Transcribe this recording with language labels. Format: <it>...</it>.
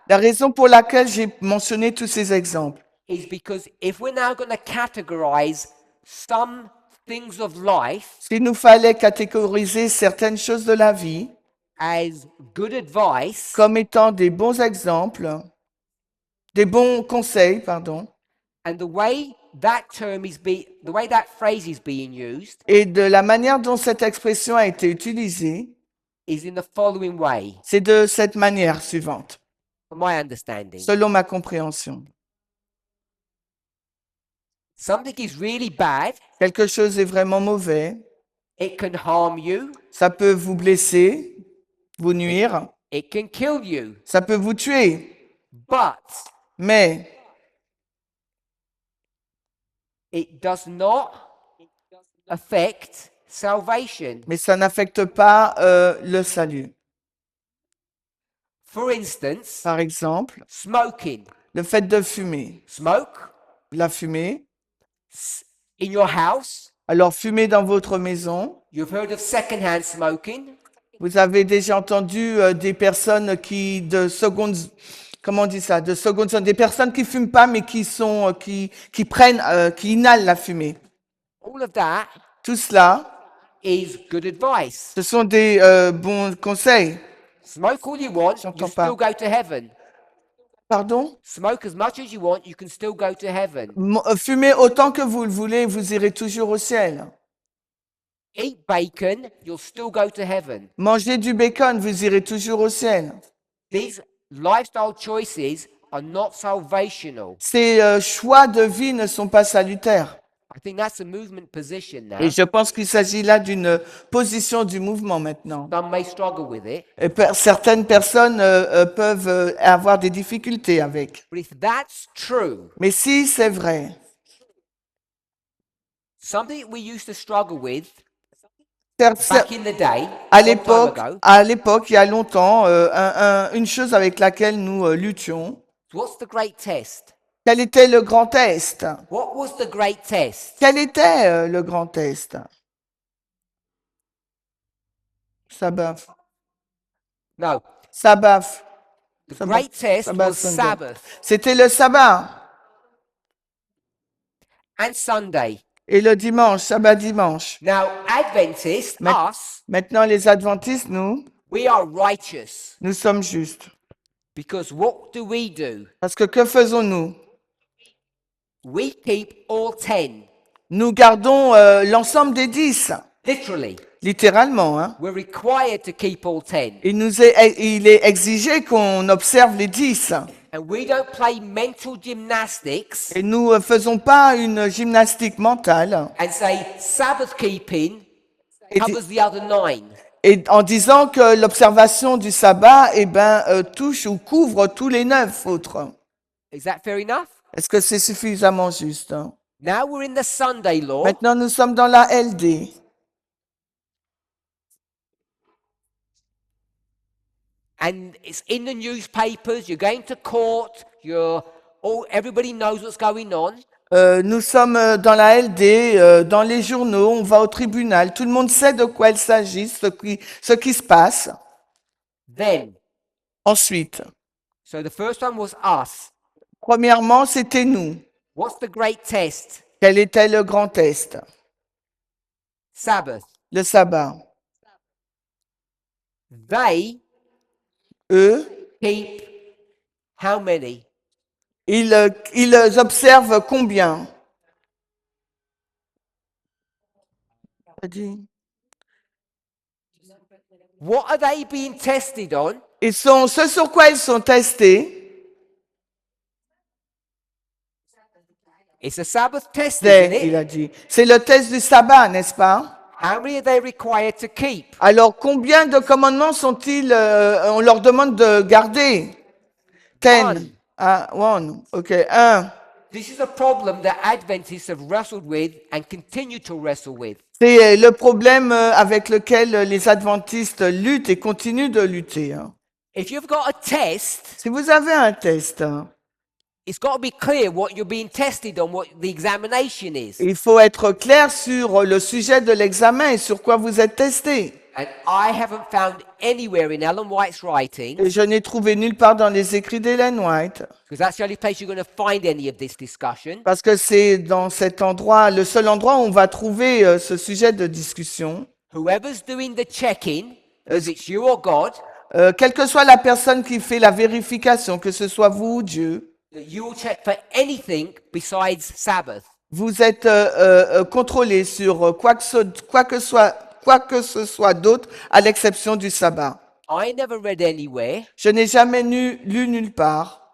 <fr>La raison pour laquelle j'ai mentionné tous ces exemples,</fr> <en>is because if we're now going to categorize some things of life</en> <fr>s'il nous fallait catégoriser certaines choses de la vie</fr> <en>as good advice,</en> <fr>comme étant des bons exemples, des bons conseils, pardon,</fr> <en>and the way that the way that phrase is being used</en> <fr>et de la manière dont cette expression a été utilisée,</fr> <en>is in the following way,</en> <fr>c'est de cette manière suivante,</fr> <en>from my understanding.</en> <fr>selon ma compréhension.</fr> <en>Something is really bad,</en> <fr>Quelque chose est vraiment mauvais,</fr> <en>it can harm you,</en> <fr>ça peut vous blesser, vous nuire,</fr> <en>it can kill you,</en> <fr>ça peut vous tuer,</fr> <en>but</en> <fr>mais</fr> <en>it does not affect salvation.</en> <fr>ça n'affecte pas le salut.</fr> <en>For instance,</en> <fr>Par exemple,</fr> <en>smoking.</en> <fr>le fait de fumer.</fr> <en>Smoke</en> <fr>La fumée.</fr> <en>in your house.</en> <fr>Alors, fumer dans votre maison.</fr> <en>You've heard of secondhand smoking.</en> <fr>Vous avez déjà entendu des personnes qui, comment on dit ça, de seconde zone, des personnes qui fument pas, mais qui prennent, qui inhalent la fumée.</fr> <en>All of that</en> <fr>Tout cela,</fr> <en>is good advice.</en> <fr>ce sont des bons conseils.</fr> <en>Smoke all you want,</en> <fr>J'entends</fr> <en>you</en> <fr>pas.</fr> <en>still go to heaven.</en> <fr>Pardon?</fr> <en>Smoke as much as you want, you can still go to heaven.</en> <fr>Fumez autant que vous le voulez, vous irez toujours au ciel.</fr> <en>Eat bacon, you'll still go to heaven.</en> <fr>Mangez du bacon, vous irez toujours au ciel.</fr> <en>These lifestyle choices are not salvational.</en> <fr>Ces choix de vie ne sont pas salutaires.</fr> <en>I think that's a movement position now.</en> <fr>Et je pense qu'il s'agit là d'une position du mouvement maintenant.</fr> <en>Some may struggle with it,</en> <fr>Et certaines personnes peuvent avoir des difficultés avec.</fr> <en>but if that's true,</en> <fr>Mais si c'est vrai,</fr> <en>something we used to struggle with</en> <fr>certes,</fr> <en>back in the day,</en> <fr>à</fr> <en>long time</en> <fr>l'époque, il y a longtemps, une chose avec laquelle nous luttions,</fr> <en>what's the great test?</en> <fr>quel était le grand test?</fr> <en>What was the great test?</en> <fr>Quel était le grand test? Sabbat.</fr> <en>No,</en> <fr>Sabbat.</fr> <en>the Sabbath. great test Sabbath was Sunday. Sabbath</en> <fr>C'était le sabbat</fr> <en>and Sunday.</en> <fr>Et le dimanche, sabbat dimanche.</fr> <en>Now, Adventists, Ma- us,</en> <fr>Maintenant, les adventistes,</fr> <en>we are righteous.</en> <fr>nous sommes justes.</fr> <en>Because what do?</en> <fr>Parce que faisons-nous?</fr> <en>We keep all 10.</en> <fr>Nous gardons l'ensemble des 10,</fr> <en>Literally.</en> <fr>littéralement. Hein.</fr> <en>We're required to keep all 10.</en> <fr>Il est exigé qu'on observe les 10.</fr> <en>And we don't play mental gymnastics</en> <fr>Et nous ne faisons pas une gymnastique mentale</fr> <en>and say Sabbath keeping</en> <fr>Et</fr> <en>covers the other 9.</en> <fr>et en disant que l'observation du sabbat touche ou couvre tous les 9 autres.</fr> <en>Is that fair enough?</en> <fr>Est-ce que c'est suffisamment juste? Hein?</fr> <en>Now we're in the Sunday law.</en> <fr>Maintenant, nous sommes dans la LD.</fr> <en>And it's in the newspapers, you're going to court, everybody knows what's going on.</en> <fr>Nous sommes dans la LD, dans les journaux, on va au tribunal, tout le monde sait de quoi il s'agit, ce qui se passe.</fr> <en>Then,</en> <fr>Ensuite,</fr> <en>so the first one was us.</en> <fr>premièrement, c'était nous.</fr> <en>What's the great test?</en> <fr>Quel était le grand test?</fr> <en>Sabbath.</en> <fr>Le sabbat.</fr> <en>They</en> <fr>Eux,</fr> <en>keep how many?</en> <fr>ils observent combien?</fr> <en>What are they being tested on?</en> <fr>Ce sur quoi ils sont testés,</fr> <en>It's a Sabbath test, isn't</en> <fr>c'est, il</fr> <en>it?</en> <fr>a dit, c'est le test du sabbat, n'est-ce pas?</fr> <en>How many are they required to keep?</en> <fr>Alors, combien de commandements sont-ils, on leur demande de garder?</fr> <en>10. One. Ah, one. OK, 1. This is a problem that Adventists have wrestled with and continue to wrestle with.</en> <fr>C'est le problème avec lequel les adventistes luttent et continuent de lutter. Hein.</fr> <en>If you've got a test,</en> <fr>Si vous avez un test, hein,</fr> <en>it's got to be clear what you're being tested on, what the examination is.</en> <fr>il faut être clair sur le sujet de l'examen et sur quoi vous êtes testé.</fr> <en>And I haven't found anywhere in Ellen White's</en> <fr>Et</fr> <en>writings,</en> <fr>je n'ai trouvé nulle part dans les écrits d'Ellen White,</fr> <en>because that's the only place you're going to find any of this discussion,</en> <fr>parce que c'est dans cet endroit, le seul endroit où on va trouver ce sujet de discussion.</fr> <en>whoever's doing the checking, whether it's you or God,</en> <fr>Quelle que soit la personne qui fait la vérification, que ce soit vous ou Dieu,</fr> <en>that you will check for anything besides Sabbath.</en> <fr>vous êtes contrôlé sur quoi que ce soit d'autre, à l'exception du sabbat.</fr> <en>I never read anywhere</en> <fr>Je n'ai jamais lu nulle part.</fr>